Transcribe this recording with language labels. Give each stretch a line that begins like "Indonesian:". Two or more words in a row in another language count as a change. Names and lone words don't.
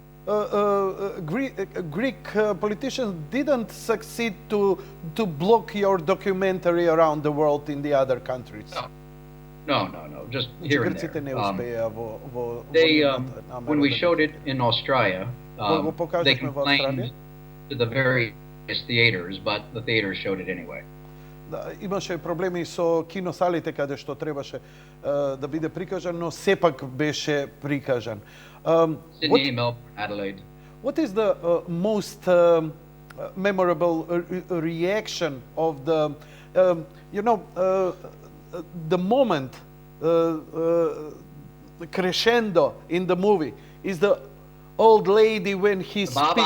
English: Greek politicians didn't succeed to block your documentary around the world in the other countries. No. Just here and there. When we showed it in Australia, they complained to the various theaters, but the theaters showed it anyway.
Macedonian: Имаше проблеми со киносалите каде што требаше да биде прикажан, но сепак беше прикажан.
English: Sydney, Melbourne, Adelaide. What is the most memorable reaction of the, the moment, crescendo in the movie is the old lady when he speaks.